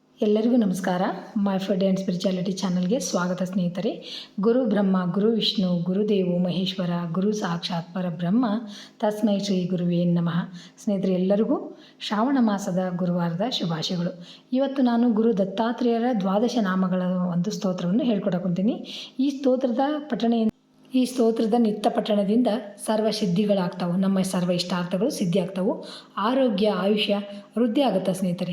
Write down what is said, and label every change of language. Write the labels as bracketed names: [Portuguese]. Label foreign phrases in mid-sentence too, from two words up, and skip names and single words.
[Kannada] ಎಲ್ಲರಿಗೂ ನಮಸ್ಕಾರ. ಮೈ ಫುಡ್ ಆ್ಯಂಡ್ ಸ್ಪಿರಿಚುಯಾಲಿಟಿ ಚಾನಲ್ಗೆ ಸ್ವಾಗತ ಸ್ನೇಹಿತರೆ. [Sanskrit] ಗುರು ಬ್ರಹ್ಮ ಗುರು ವಿಷ್ಣು ಗುರುದೇವೋ ಮಹೇಶ್ವರ ಗುರು ಸಾಕ್ಷಾತ್ ಪರಬ್ರಹ್ಮ ತಸ್ಮೈ ಶ್ರೀ ಗುರುವೇ ನಮಃ. [Kannada] ಸ್ನೇಹಿತರೆ, ಎಲ್ಲರಿಗೂ ಶ್ರಾವಣ ಮಾಸದ ಗುರುವಾರದ ಶುಭಾಶಯಗಳು. ಇವತ್ತು ನಾನು ಗುರು ದತ್ತಾತ್ರೇಯರ ದ್ವಾದಶ ನಾಮಗಳ ಒಂದು ಸ್ತೋತ್ರವನ್ನು ಹೇಳ್ಕೊಡಕೊಂತೀನಿ. ಈ ಸ್ತೋತ್ರದ ನಿತ್ಯ ಪಠಣದಿಂದ ಸರ್ವ ಸಿದ್ಧಿಗಳಾಗ್ತಾವೆ. ನಮ್ಮ ಸರ್ವ ಇಷ್ಟಾರ್ಥಗಳು ಸಿದ್ಧಿ ಆಗ್ತಾವೆ. ಆರೋಗ್ಯ ಆಯುಷ್ಯ ವೃದ್ಧಿ ಆಗುತ್ತೆ ಸ್ನೇಹಿತರೆ.